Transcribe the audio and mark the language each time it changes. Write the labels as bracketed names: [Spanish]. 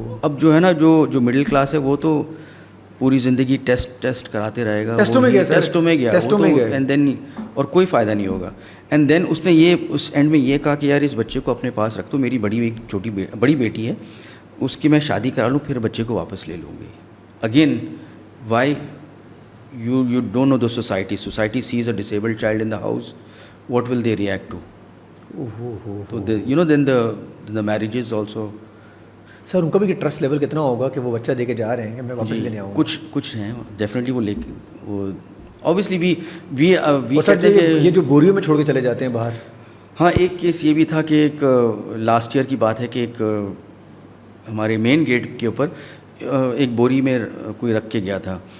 [Urdu] اب جو ہے نا جو مڈل کلاس ہے وہ تو پوری زندگی ٹیسٹ کراتے رہے گا, ٹیسٹوں میں گیا, [English] and then [Urdu] اور کوئی فائدہ نہیں ہوگا. [English] and then [Urdu] اس نے یہ اس اینڈ میں یہ کہا کہ یار اس بچے کو اپنے پاس رکھ دو, میری بڑی بیٹی ہے, اس کی میں شادی کرا لوں, پھر بچے کو واپس لے لوں گی. [English] Again why you don't know the society says a disabled child in the house, what will they react to. تو then the marriages also [Urdu] سر ان کا بھی ٹرسٹ لیول کتنا ہوگا کہ وہ بچہ دے کے جا رہے ہیں کہ میں واپس لینے آؤں گا؟ کچھ ہیں ڈیفینیٹلی وہ [English] obviously we [Urdu] سر کہتے ہیں یہ جو بوریوں میں چھوڑ کے چلے جاتے ہیں باہر. ہاں ایک کیس یہ بھی تھا کہ ایک لاسٹ ایئر کی بات ہے کہ ایک ہمارے مین گیٹ کے اوپر ایک بوری میں کوئی رکھ کے گیا تھا.